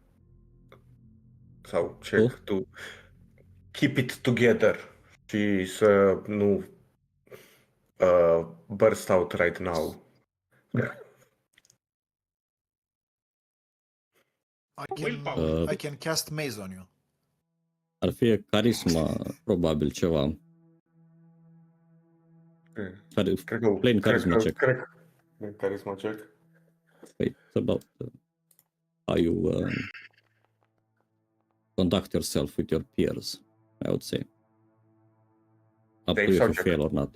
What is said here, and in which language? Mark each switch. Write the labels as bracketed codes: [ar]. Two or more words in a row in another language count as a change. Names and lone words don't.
[en] So check Oh. to keep it together. She's no burst out right now. Willpower. I can cast maze on you. [ro] Ar fi carisma, probabil ceva. [en] Plain charisma check. Charisma check. It's about how you conduct yourself with your peers, I would say. Up to you if you fail or not.